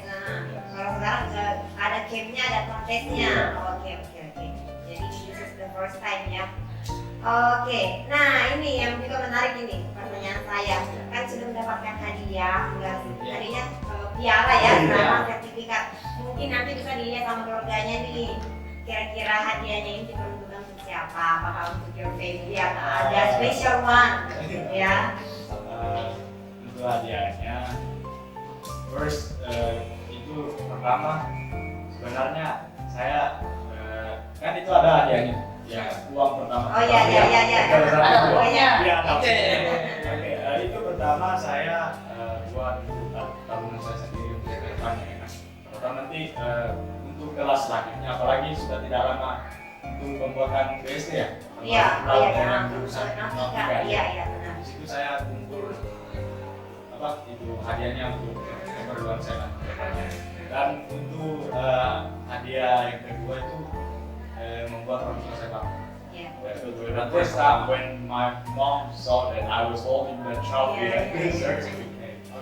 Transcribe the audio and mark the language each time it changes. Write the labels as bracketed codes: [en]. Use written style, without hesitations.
[id] Nah, kalau sekarang ada campnya, ada kontesnya. Oke. [en] Jadi this is the first time ya. [id] Oke, nah ini yang juga menarik ini pertanyaan saya. Kan sudah mendapatkan hadiah, hadiahnya piala ya, sama sertifikat. Mungkin nanti bisa dilihat sama keluarganya nih. Kira-kira hadiahnya ini diperuntukkan untuk siapa? Apakah untuk [en] your family [id] atau ada [en] special one? [id] Ya. Untuk hadiahnya first itu pertama sebenarnya saya kan itu ada hadiahnya ya uang pertama. Oh iya. Ada uangnya. Iya, Oke. Itu pertama saya buat tabungan saya sendiri untuk kedepannya ya kan. Pertama nanti untuk kelas selanjutnya apalagi sudah tidak lama untuk pembuatan BSD ya. Iya. Dengan jurusan informatika. Iya, benar. Di situ saya kumpul itu hadiahnya untuk keperluan saya kedepannya. Dan untuk hadiah yang kedua itu membuat orang tua saya bangga. Iya. [en] The first time when my mom saw that I was holding the trophy and the certificate.